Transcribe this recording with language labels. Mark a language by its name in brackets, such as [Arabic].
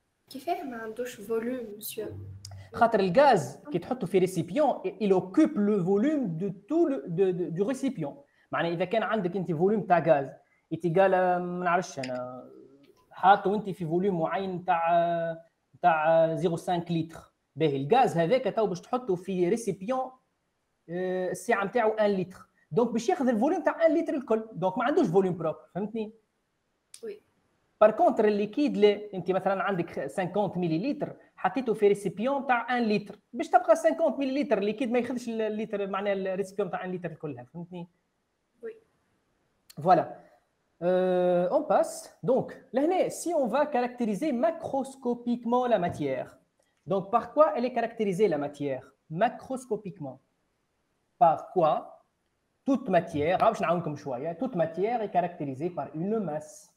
[Arabic] كيفاه ما عندوش volume, monsieur? خاطر الغاز كي تحطه في ريسيبيون [French] il occupe le volume de tout du récipient. [Arabic] معناها اذا كان عندك انت فوليوم تاع غاز يتقال ما نعرفش انا حاطه انت في فوليوم معين تاع 0.5 لتر، باهي الغاز هذاك تو باش تحطه في ريسيبيون السعه نتاعو 1 لتر، دونك باش ياخذ الفوليوم تاع 1 لتر الكل، دونك ما عندوش فوليوم بروبر، فهمتني؟ [French] وي. [Arabic] بار كونتر الليكيد لا، انت مثلا عندك 50 مليلتر حطيته في ريسيبيون تاع 1 لتر باش تبقى 50 مليلتر الليكيد ما ياخذش الليتر، معناها الريسيبيون تاع 1 لتر كلها، فهمتني؟ [French] وي. فوالا. On passe. Donc, là, si on va caractériser macroscopiquement la matière, donc par quoi elle est caractérisée la matière? Macroscopiquement. Par quoi toute matière, toute matière est caractérisée par une masse.